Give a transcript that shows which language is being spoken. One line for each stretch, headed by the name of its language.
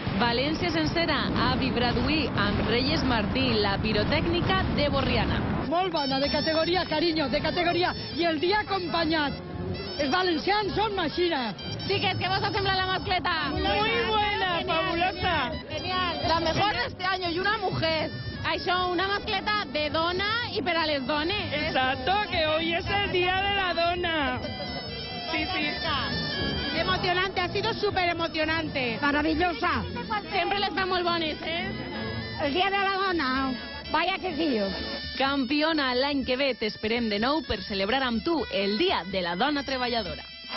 Catalan: València sencera ha vibrat avui amb Reyes Martí, la pirotècnica de Borriana. Molt bona, de categoria, carinyo, de categoria. I el dia acompanyat. Els valencians són machina. Chiques, ¿qué vos sembla la mascleta?
Spanish: Muy buena, fabulosa. Genial. La mejor de este año y una mujer.
Catalan: Això, una mascleta de dona y per a les dones.
Spanish: Exacto, que hoy es el día de la dona. Sí. Emocionante, ha sido súper emocionante. Maravillosa.
Catalan: Sempre les fa molt bones,
Spanish: El día de la dona. Vaya que sí.
Catalan: Campiona, l'any que ve t'esperem de nou per celebrar amb tu el Dia de la Dona Treballadora.